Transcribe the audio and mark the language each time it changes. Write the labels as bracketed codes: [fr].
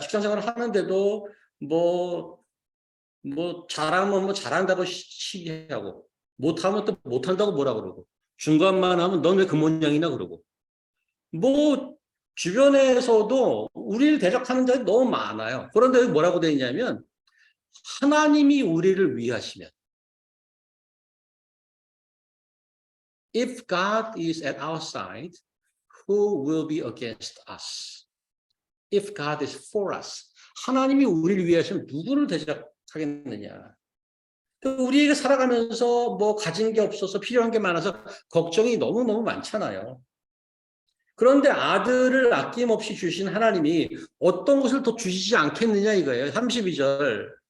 [ko] 직장생활 하는데도 뭐 잘하면 뭐 잘한다고 시기하고 못하면 또 못한다고 뭐라 그러고 중간만 하면 넌 왜 그 모양이나 그러고 뭐 주변에서도 우리를 대적하는 자들이 너무 많아요. 그런데 뭐라고 되어 있냐면 하나님이 우리를 위하시면 [en] If God is at our side, who will be against us? If God is for us. [ko] 하나님이 우리를 위하시면 누구를 대적하겠느냐. 우리에게 살아가면서 뭐 가진 게 없어서 필요한 게 많아서 걱정이 너무너무 많잖아요. 그런데 아들을 아낌없이 주신 하나님이 어떤 것을 더 주시지 않겠느냐 이거예요. 32절.